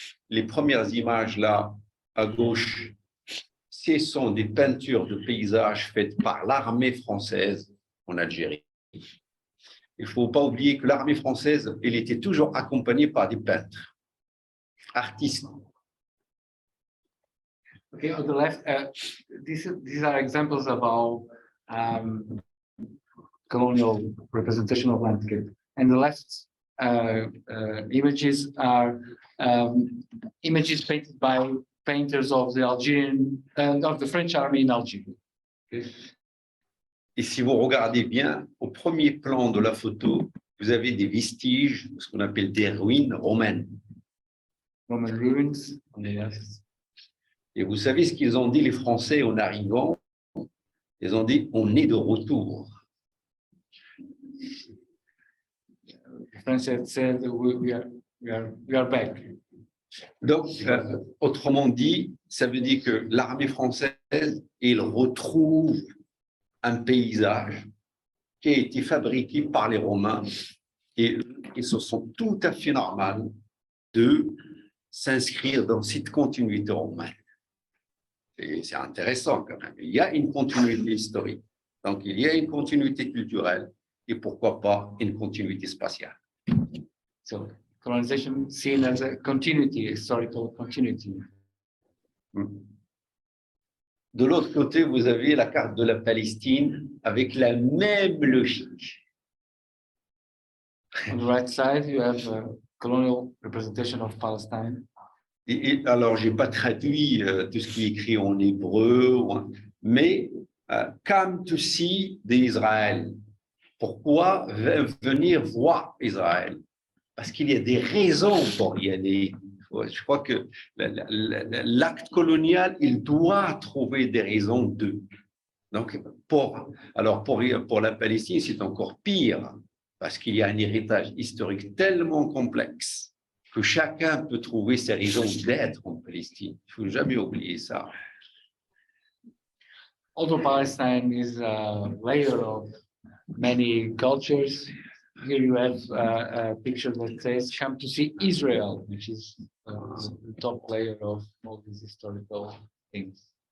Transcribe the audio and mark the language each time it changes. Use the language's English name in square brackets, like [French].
[French] Les premières images là, à gauche, ce sont des peintures de paysages faites par l'armée française en Algérie. Il ne faut pas oublier que l'armée française, elle était toujours accompagnée par des peintres, artistes. [English] okay, on the left, these are examples about colonial representation of landscape. And the left images are images painted by painters of the Algerian of the French army in Algeria. Okay. [French] Et si vous regardez bien, au premier plan de la photo, vous avez des vestiges, ce qu'on appelle des ruines romaines. [English] Roman ruins on the left. [French] Et vous savez ce qu'ils ont dit les Français en arrivant? Ils ont dit, on est de retour. [English] The French said we are back. [French] Donc, autrement dit, ça veut dire que l'armée française, elle retrouve un paysage qui a été fabriqué par les Romains et ce sont tout à fait normal de s'inscrire dans cette continuité romaine. C'est intéressant quand même. Il y a une continuité historique, donc il y a une continuité culturelle et pourquoi pas une continuité spatiale. [English] So colonization seen as a continuity, historical continuity. [French] De l'autre côté, vous avez la carte de la Palestine avec la même logique. [English] On the right side, you have a colonial representation of Palestine. [French] Alors, je n'ai pas traduit tout ce qui est écrit en hébreu, mais [English] come to see [French] d'Israël. Pourquoi venir voir Israël? Parce qu'il y a des raisons pour y aller. Je crois que l'acte colonial, il doit trouver des raisons d'eux. Donc, pour la Palestine, c'est encore pire, parce qu'il y a un héritage historique tellement complexe que chacun peut trouver ses raisons d'être en Palestine. Il ne faut jamais oublier ça. [English] Although Palestine is a layer of many cultures, here you have a picture that says "Come to see Israel," which is the top layer of all these historical things.